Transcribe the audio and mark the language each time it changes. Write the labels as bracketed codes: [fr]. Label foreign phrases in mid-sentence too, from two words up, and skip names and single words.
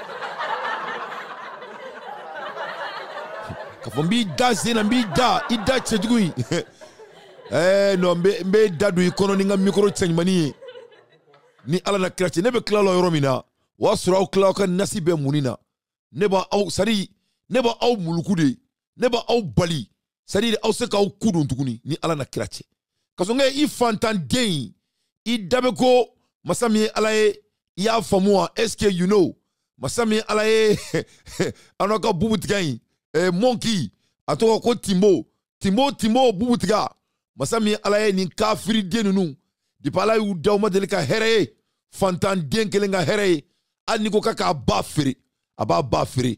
[bm] K'a fɔ n b'i da sen na n b'i da i da cɛjugu in. Non n bɛ da don i kɔnɔ ni n ka micro cɛɲumanin ye. Ni Ala na kira cɛ ne bɛ tila la yɔrɔ min na o y'a sɔrɔ aw tila aw ka nasi bɛɛ munni na. Ne b'aw muluku de, ne b'aw bali. C'est-à-dire aw se k'aw ku don tuguni ni Ala na kira cɛ. Kasonge i fantan den i da bɛ ko masa min ye Ala ye i y'a faamu wa? [fr] Est-ce que [en] you know? [bm] Masa min ye Ala ye an n'aw ka bubutigɛ in Monkey a tɔgɔ ko Timbo bubutiga. Masa min ye Ala ye nin kafiri den ninnu depuis Ala y'u da u ma deli ka hɛrɛ ye. Fantan den kelen ka hɛrɛ ye. Hali ni ko k'a ba feere a b'a ba feere.